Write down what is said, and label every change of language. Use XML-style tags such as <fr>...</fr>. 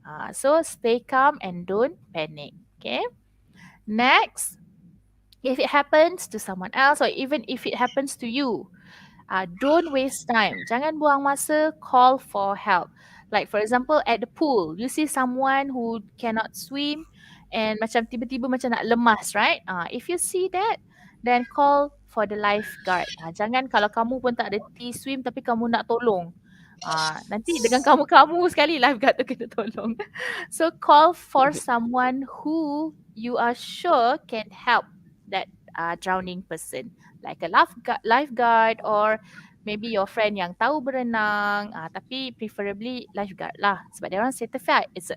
<en>So stay calm and don't panic. Okay. Next, if it happens to someone else or even if it happens to you, don't waste time.</en> <ms>Jangan buang masa,</ms> <en>call for help. Like for example, at the pool, you see someone who cannot swim and</en> <ms>macam tiba-tiba macam nak lemas,</ms> <en>right? If you see that, then call for the lifeguard.</en> <ms>Jangan kalau kamu pun tak reti swim tapi kamu nak tolong. Nanti dengan kamu sekali lifeguard tu kena tolong.</ms> <en>So call for someone who you are sure can help that drowning person. Like a lifeguard or maybe your friend</en> <ms>yang tahu berenang, tapi</ms> <en>preferably lifeguard</en> <ms>lah sebab dia orang</ms> <en>certified.</en>